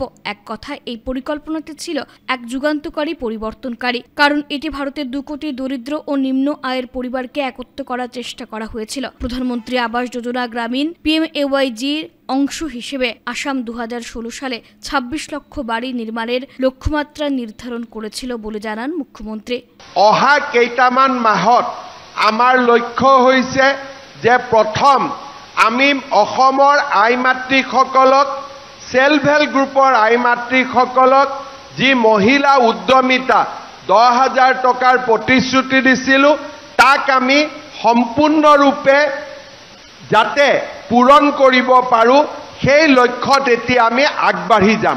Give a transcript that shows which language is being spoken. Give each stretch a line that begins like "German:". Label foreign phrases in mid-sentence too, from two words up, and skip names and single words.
Bangla: এক কথায় এই পরিকল্পনাটি ছিল এক যুগান্তকারী, পরিবর্তনকারী, কারণ এটি ভারতের 2 কোটি দরিদ্র ও নিম্ন আয়ের পরিবারকে একত্র করার চেষ্টা করা হয়েছিল। প্রধানমন্ত্রী আবাস যোজনা গ্রামীণ PMAYGর অংশ হিসেবে আসাম 2016 সালে 26 লক্ষ বাড়ি নির্মাণের লক্ষ্যমাত্রা নির্ধারণ করেছিল বলে জানান মুখ্যমন্ত্রী।
Assamese: অহা কেইটামান মাহত আমাৰ লক্ষ্য হৈছে যে প্ৰথম আমি অসমৰ আই মাতৃসকলক,
English: self help group
Assamese: আই মাতৃসকলক যি মহিলা উদ্যমিতা 10,000 টকাৰ প্ৰতিশ্ৰুতি দিছিলোঁ, তাক আমি সম্পূৰ্ণৰূপে যাতে পূৰণ কৰিব পাৰোঁ, সেই লক্ষ্যত এতিয়া আমি আগবাঢ়ি যাম।